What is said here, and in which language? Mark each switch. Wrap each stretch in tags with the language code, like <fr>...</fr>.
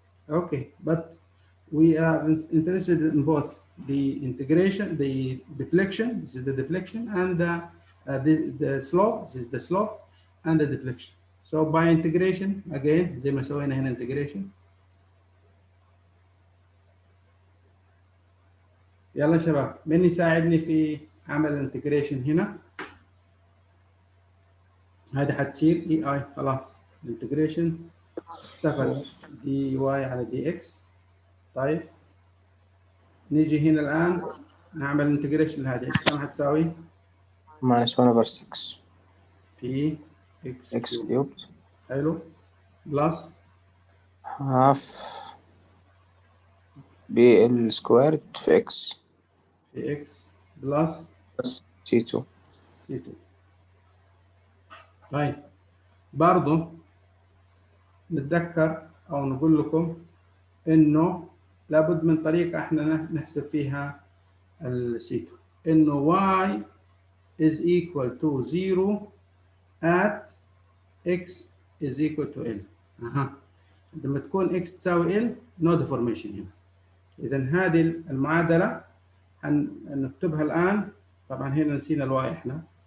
<en>Okay, but we are interested in both the integration, the deflection. This is the deflection, and the slope. This is the slope and the deflection. So by integration again</en> <ar>زي ما سوينا هنا</ar> <en>integration.</en> <ar>يلا شباب من يساعدني في عمل الانتجريشن هنا؟ هذه حتصير اي اي خلاص الانتجريشن اختفت دي واي على دي اكس. طيب نيجي هنا الان نعمل انتجريشن لهذه ايش كم حتساوي؟</ar> <en>minus 1 over 6 b x cube. حلو plus half b ال squared في اكس في اكس بلس سي 2.</en> <ar>طيب برضه نتذكر او نقول لكم انه لابد من طريقه احنا نحسب فيها السيتو، انه</ar> <en>y is equal to 0 at x is equal to l.</en> <ar>لما تكون x تساوي l</ar> <en>no deformation</en> <ar>هنا. اذا هذه المعادله هنكتبها الان. طبعا هنا نسينا الواي احنا.</ar>